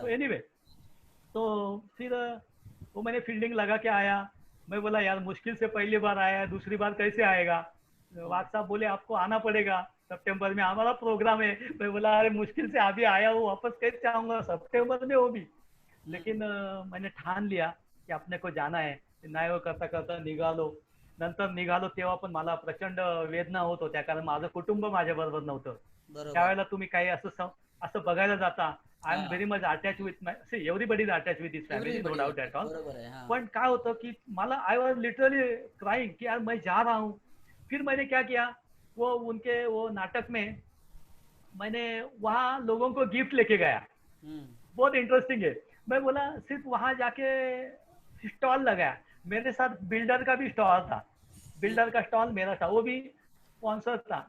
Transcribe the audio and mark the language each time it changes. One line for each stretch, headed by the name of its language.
Hindi: तो एनीवे, तो फिर वो मैंने फील्डिंग लगा के आया. मैं बोला यार मुश्किल से पहली बार आया, दूसरी बार कैसे आएगा. वाग साहब बोले आपको आना पड़ेगा, सितंबर में हमारा प्रोग्राम है. मैं बोला अरे मुश्किल से अभी आया हूँ, वापस कैसे आऊंगा सितंबर में वो भी. लेकिन मैंने ठान लिया की आपने को जाना है.
Marathi: नाही हो करता करता निघालो. नंतर निघालो तेव्हा पण मला प्रचंड वेदना होत होत्या, कारण माझं कुटुंब माझ्या बरोबर नव्हतं. बरोबर. त्यावेळेला तुम्ही काही असं बघायला जाता.
English: I am हा. Very much attach with my, see everybody is attach with his family, no doubt at all.
Hindi: बरोबर है हाँ.
Marathi: पण काय होतं की मला
English: I was literally crying
Hindi: कि यार मैं जा रहा हूँ. फिर मैंने क्या किया, वो उनके वो नाटक में मैंने वहाँ लोगों को गिफ्ट लेके गया. बहुत इंटरेस्टिंग है. मैं बोला सिर्फ वहां जाके स्टॉल लगाया. मेरे साथ बिल्डर का भी स्टॉल था. बिल्डर का स्टॉल मेरा था, वो भी स्पॉन्सर था.